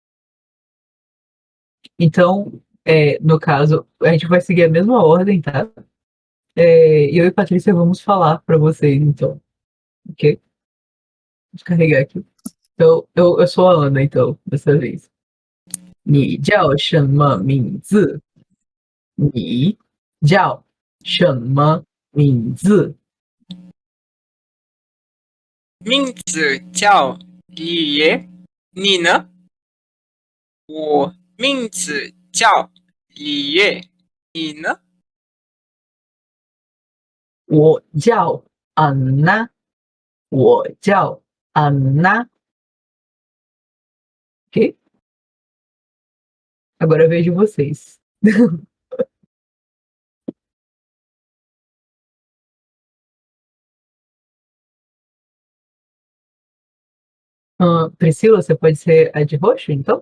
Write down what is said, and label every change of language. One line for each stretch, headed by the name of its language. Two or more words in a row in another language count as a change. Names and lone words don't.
Portuguese: Então, no caso, a gente vai seguir a mesma ordem, tá? E eu e Patrícia vamos falar para vocês, então, ok? Vou carregar aqui. Então, eu sou a Ana, então, dessa vez.
Chinese: 你叫什么名字？你叫什么名字？名字叫李烨，你呢？我名字叫李烨，你呢？我叫安娜，我叫安娜。Ok?
Portuguese: Agora eu vejo vocês. Priscila, você pode ser a de roxo, então?